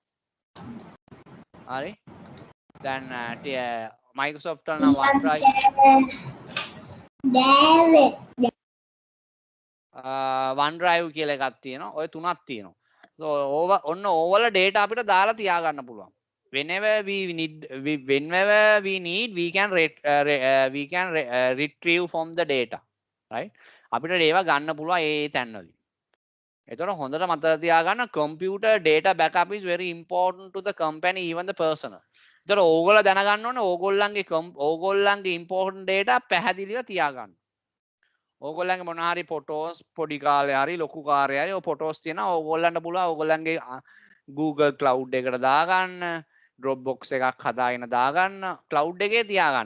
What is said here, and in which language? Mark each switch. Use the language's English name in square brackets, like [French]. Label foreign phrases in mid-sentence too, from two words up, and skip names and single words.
[Sinhala] හරි. දැන් Microsoft වල නම් OneDrive OneDrive කියලා එකක් තියෙනවා. ඔය තුනක් තියෙනවා. So ඔන්න ඕවල data අපිට දාලා තියාගන්න පුළුවන්. [English] Whenever we need we can retrieve from the data, right? [Sinhala] අපිට ඒවා ගන්න පුළුවන් ඒ තැන්වලින්. එතකොට හොඳට මතක තියාගන්න [English] computer data backup is very important to the company, even the personal. [Sinhala] එතකොට ඕගොල්ලෝ දැනගන්න ඕනේ ඕගොල්ලන්ගේ [English] important data [Sinhala] පැහැදිලිව තියාගන්න. ඕගොල්ලන්ගේ මොන හරි photos පොඩි කාලේ හරි ලොකු කාර්යය හරි ඔය photos තියෙනවා ඕගොල්ලන්ට පුළුවන් ඕගොල්ලන්ගේ Google Cloud එකට දාගන්න, Dropbox එකක් හදාගෙන දාගන්න, cloud එකේ තියාගන්න.